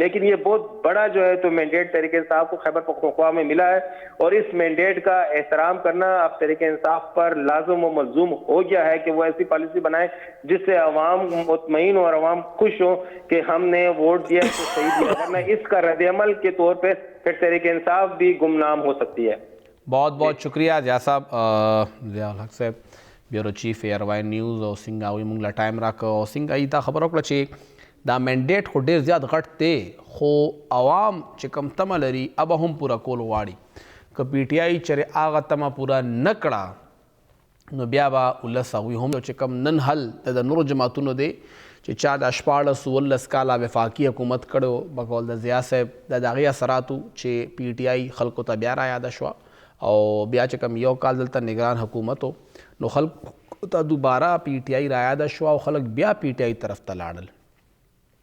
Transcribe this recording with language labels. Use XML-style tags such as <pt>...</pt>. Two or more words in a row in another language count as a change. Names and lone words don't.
<ur>لیکن یہ بہت بڑا جو ہے تو مینڈیٹ تحریک انصاف کو خیبر پختونخوا میں ملا ہے، اور اس مینڈیٹ کا احترام کرنا اب تحریک انصاف پر لازم و ملزوم ہو گیا ہے کہ وہ ایسی پالیسی بنائے جس سے عوام مطمئن اور عوام خوش ہو کہ ہم نے ووٹ دیا تو صحیح دیا، ورنہ اس کا رد عمل کے طور پہ پھر تحریک انصاف بھی گمنام ہو سکتی ہے. بہت بہت شکریہ ضیاء صاحب.</ur> <ps>ضیاء الحق صاحب</ps> <en>bureau chief</en> <ps>ایئر نیوز او څنګه وي موږ له ټایم راکړ او څنګه یې دا خبره وکړه چې دا منډیټ خو ډېر زیات غټ دی، خو عوام چې کوم تمه لري اب هم پوره کول غواړي. که پی ټي آی چېرې هغه تمه پوره نه کړه نو بیا به ولس هغوی هم چې کوم نن حل د نورو جماعتونو دی چې چا د 14 کاله وفاقي حکومت کړو بقول د ضیاء صاحب د هغې اثراتو چې پی ټي آی خلکو ته بیا رایاده شوه او بیا چې کوم یو کال دلته نگران حکومت و نو خلکو ته دوباره پی ټي آی رایاده شوه او خلک بیا پی ټي آی طرف ته لاړل.</ps>